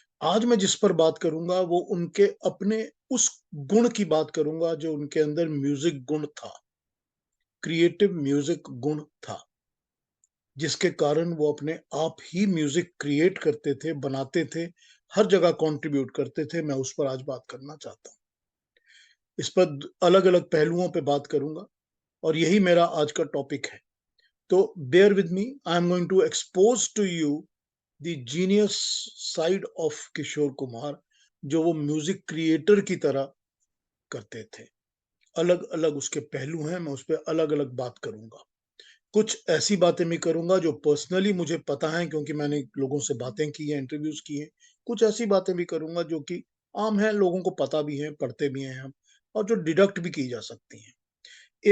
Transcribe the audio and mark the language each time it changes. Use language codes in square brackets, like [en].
[hi] आज मैं जिस पर बात करूंगा वो उनके अपने उस गुण की बात करूंगा जो उनके अंदर म्यूजिक गुण था, क्रिएटिव म्यूजिक गुण था, जिसके कारण वो अपने आप ही म्यूजिक क्रिएट करते थे, बनाते थे, हर जगह कंट्रीब्यूट करते थे। मैं उस पर आज बात करना चाहता हूं। इस पर अलग अलग पहलुओं पे बात करूंगा, और यही मेरा आज का टॉपिक है। [en] तो bear with me, I am going to expose to you the genius side of Kishore Kumar, [hi] जो वो म्यूजिक क्रिएटर की तरह करते थे। अलग अलग उसके पहलू हैं, मैं उस पर अलग अलग बात करूंगा। कुछ ऐसी बातें भी करूंगा जो पर्सनली मुझे पता है, क्योंकि मैंने लोगों से बातें की हैं, इंटरव्यूज किए। कुछ ऐसी बातें भी करूंगा जो कि आम है, लोगों को पता भी है, पढ़ते भी हैं हम, और जो डिडक्ट भी की जा सकती हैं।